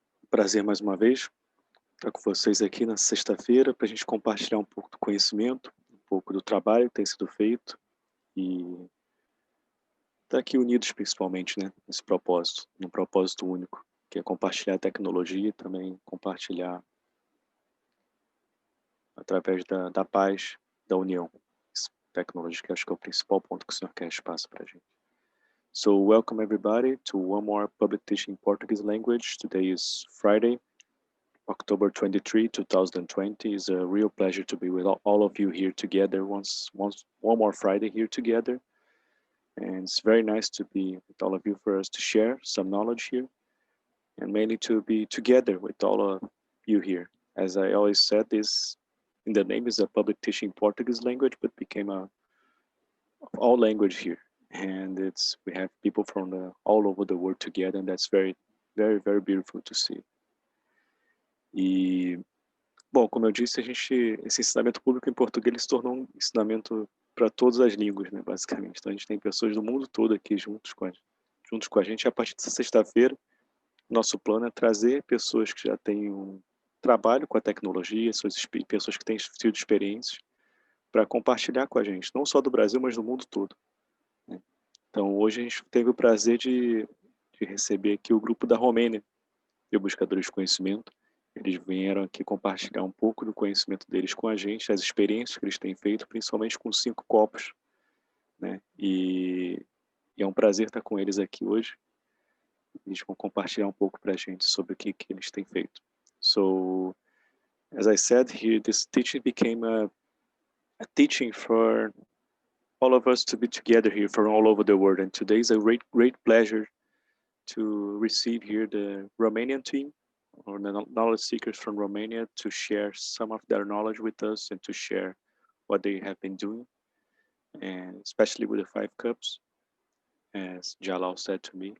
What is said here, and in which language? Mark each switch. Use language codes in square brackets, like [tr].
[pt] Prazer mais uma vez estar com vocês aqui na sexta-feira para a gente compartilhar um pouco do conhecimento, um pouco do trabalho que tem sido feito e estar aqui unidos principalmente, né, nesse propósito, num propósito único, que é compartilhar a tecnologia e também compartilhar através da paz, da união. Tecnologia, que acho que é o principal ponto que o Sr. Cash passa para a gente. [en] So, welcome everybody to one more public teaching Portuguese language. Today is Friday, October 23, 2020. It's a real pleasure to be with all of you here together one more Friday here together. And it's very nice to be with all of you for us to share some knowledge here and mainly to be together with all of you here. As I always said, this in the name is a public teaching Portuguese language, but became all language here. And we have people from all over the world together, and that's very, very, very beautiful to see. [pt] E, bom, como eu disse, esse ensinamento público em português ele se tornou um ensinamento para todas as línguas, né, basicamente. Então a gente tem pessoas do mundo todo aqui juntos com a gente. A partir dessa sexta-feira, nosso plano é trazer pessoas que já têm um trabalho com a tecnologia, pessoas que têm tido experiências, para compartilhar com a gente, não só do Brasil, mas do mundo todo. Né? Então, hoje a gente teve o prazer de receber aqui o grupo da Romênia, de Buscadores de Conhecimento. Eles vieram aqui compartilhar um pouco do conhecimento deles com a gente, as experiências que eles têm feito, principalmente com 5 copos. Né? E é um prazer estar com eles aqui hoje. Eles vão compartilhar um pouco para a gente sobre o que eles têm feito. [en] So, as I said here, this teaching became a teaching for all of us to be together here from all over the world. And today is a great pleasure to receive here the Romanian team, or the knowledge seekers from Romania, to share some of their knowledge with us and to share what they have been doing, and especially with the 5 cups, as Jalal said to me.